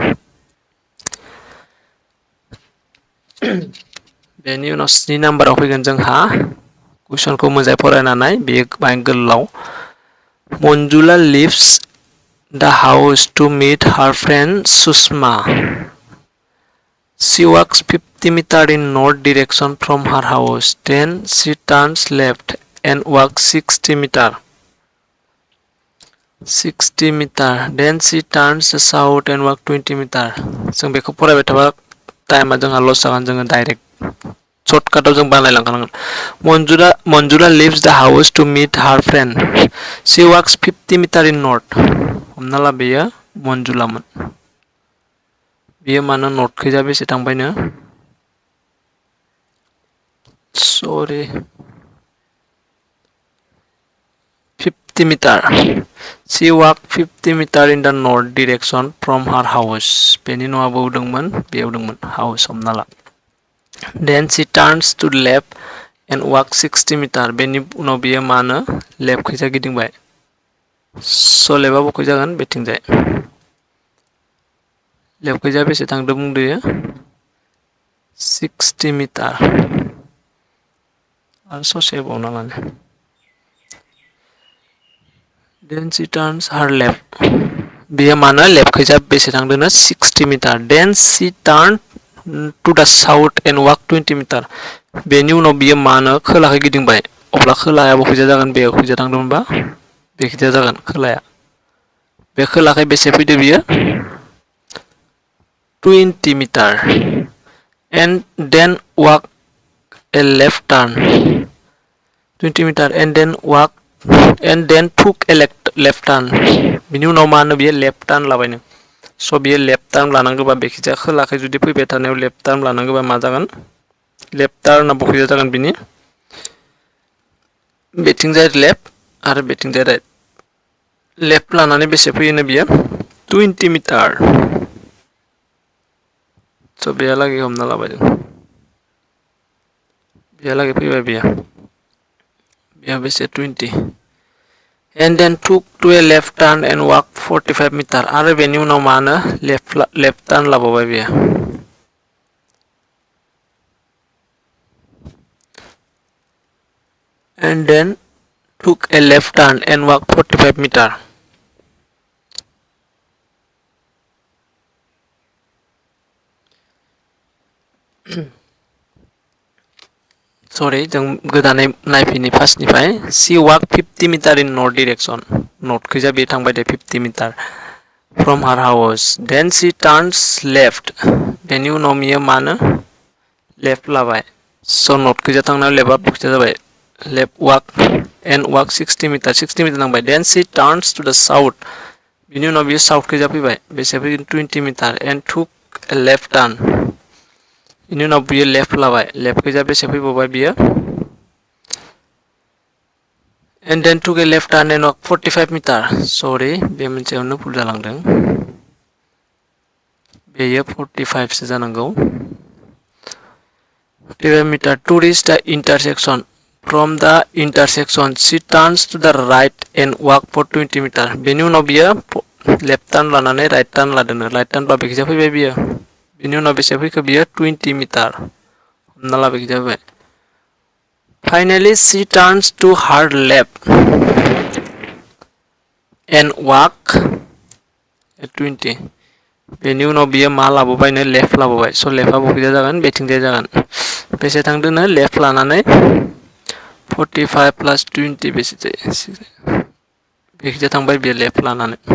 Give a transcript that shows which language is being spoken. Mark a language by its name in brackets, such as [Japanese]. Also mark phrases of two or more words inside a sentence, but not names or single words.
[Bodo] बेनि उनाव 7 नाम्बाराव फैगोन जोंहा कुइसनखौ मोजाङै फरायना नाय बेयो बाहाय गोलाव मन्जुला [English] leaves the house to meet her friend [Bodo] सुषमा [English] She walks 50 meters in north direction from her house. Then she turns left and walks 60 meters. 60 meters. Then she turns south and walks 20 meters. [Bodo] जों बेखौ फरायबाय थाबा टाइमा जोंहा लस जागोन जोङो डाइरेक्ट सर्टकाटाव जों बानायलांखानांगोन मन्जुरा [English] leaves the house to meet her friend. She walks 50 meter in north. [Bodo] हमना ला बेयो मन्जुलामोन बेयो मानो नर्थ खैजा बेसे थांबायनो सरि 50 meter. [English] She walked 50 meter in the north direction from her house. [Bodo] बेनि न'आ बबाव दंमोन बेयाव दंमोन house हमना ला. [English] Then she turns to the left and walks 60 meter. [Bodo] बेनि उनाव बेयो मानो लेफ्ट खैजा गिदिंबाय स' लेफ्टआ बबेखै जागोन बेथिंजाय लेफ्ट खैजा बेसे थांदों बुंदोयो 60 meter आरो ससे बावना लानो [English] Then she turns her left. [Bodo] बेयो मानो लेफ्ट खैजा बेसे थांदोंनो 60 meter. [English] Then she turned to the south and walked 20 meter. [Bodo] बेनि उनाव बियो मानो खोलाखै गिदिंबाय अब्ला खोलाया बबेखैजा जागोन बेयाव खैजा थांदोंमोनबा बेखैजा जागोन खोलाया बे खोलाखै बेसे फैदो बियो [English] 20 meter and then walk a left turn 20 meter and then took a left turn [Bodo] बिनि उनाव मानो बियो लेफ्ट टार्न लाबायनो स' बियो लेफ्ट टार्न लानांगौबा बेखिजा खोलाखै जुदि फैबाय थानायाव लेफ्ट टार्न लानांगौबा मा जागोन लेफ्ट टार्नआ बबेखैजा जागोन बिनि बेथिंजाय लेफ्ट आरो बेथिंजाय राइट लेफ्ट लानानै बेसे फैयोनो बियो 20 मिटार स' बेहालागै हमना लाबाय जों बेहालागै फैबाय बेहा बेसे [English] 20 and then took to a left turn and walked 45 meter [Bodo] आरो बेनि उनाव मानो लेफ्ट टार्न लाबावबाय बेयो [English] and then took a left turn and walked 45 meter Sorry, [Bodo] जों गोदानै नायफिनि फार्स्टनिफ्राय [English] she walked 50 meter in north direction north [Bodo] खैजा बे थांबाय दे [English] 50 meter from her house then she turns left [Bodo] बेनि उनाव बियो मानो लेफ्ट लाबाय स' north खैजा थांनायाव लेफ्टआ बखैजा जाबाय [English] left walk 60 meter [Bodo] थांबाय [English] then she turns to the south [Bodo] बिनि उनाव बियो साउथ खैजा फैबाय बेसे फैगोन [English] 20 meter and took a left turn [Bodo] बिनि उनाव बियो लेफ्ट लाबाय लेफ्ट खैजा बेसे फैबावबाय बियो [English] and then took a left turn and walked 45 meter sorry [Bodo] बे मोनसेयावनो भुल जालांदों बेयो 45 सो जानांगौ [English] 45 meter to reach the intersection from the intersection she turns to the right and walk for 20 meter [Bodo] बेनि उनाव बियो लेफ्ट टार्न लानानै राइट टार्न लादोंनो राइट टार्न बा बेखैजा फैबाय बियो बिनि उनाव बेसे फैखो बियो 20 meter हमना ला बेखैजा फैबाय [English] finally she turns to her left and walk at 20 [Bodo] बेनि उनाव बियो मा लाबोबायनो लेफ्ट लाबोबाय स' लेफ्टआ बबेखैजा जागोन बेथिंजाय जागोन बेसे थांदोंनो लेफ्ट लानानै 45 plus 20 बेसे जायो बेखैजा थांबाय बियो लेफ्ट लानानै